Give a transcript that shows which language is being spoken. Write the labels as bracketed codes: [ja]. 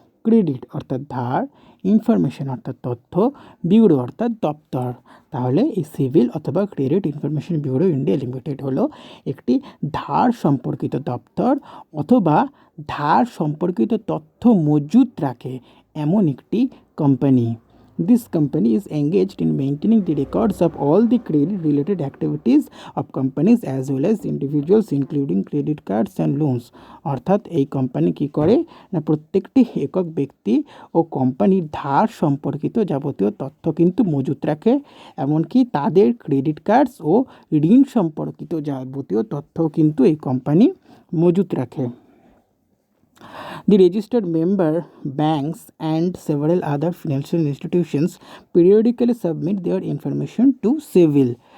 [bn] Credit অর্থাৎ ধার, information অর্থাৎ তথ্য, ব্যুরো অর্থাৎ দপ্তর। তাহলে এই সিভিল অথবা credit information bureau India limited হলো একটি ধার সম্পর্কিত দপ্তর অথবা ধার সম্পর্কিত তথ্য মজুত রাখে এমন একটি company. [en] This company is engaged in maintaining the records of all the credit related activities of companies as well as individuals including credit cards and loans। [bn] অর্থাৎ এই কোম্পানি কি করে না প্রত্যেকটি একক ব্যক্তি ও কোম্পানির ধার সম্পর্কিত যাবতীয় তথ্য কিন্তু মজুত রাখে, এমনকি তাদের ক্রেডিট কার্ডস ও ঋণ সম্পর্কিত যাবতীয় তথ্য কিন্তু এই কোম্পানি মজুত রাখে। [en] The registered member banks and several other financial institutions periodically submit their information to CIVIL।